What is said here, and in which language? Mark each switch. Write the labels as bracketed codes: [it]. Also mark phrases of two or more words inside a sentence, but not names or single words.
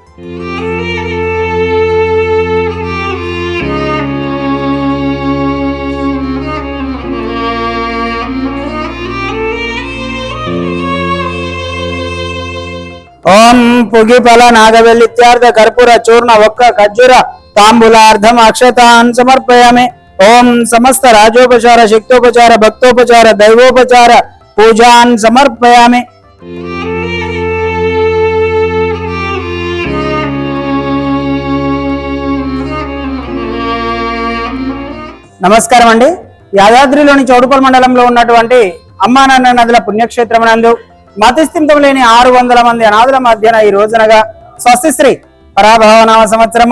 [sa] ओम पुगिफल नागवेलित्यार्थ कर्पूर चूर्ण वक्क खज्जूर तांबूलार्धम अक्षतान् समर्पयामि। ओम समस्त राजोपचार शक्तोपचार भक्तोपचार दैवोपचार पूजान् समर्पयामि। [te] నమస్కారం అండి। యాదాద్రిలోని చౌడుపల్ మండలంలో ఉన్నటువంటి అమ్మా నాన్న నదుల పుణ్యక్షేత్రమునందు మతిస్థిమితం లేని 600 మంది అనాథుల మధ్యన ఈ రోజునగా స్వస్తిశ్రీ పరాభవనామ సంవత్సరము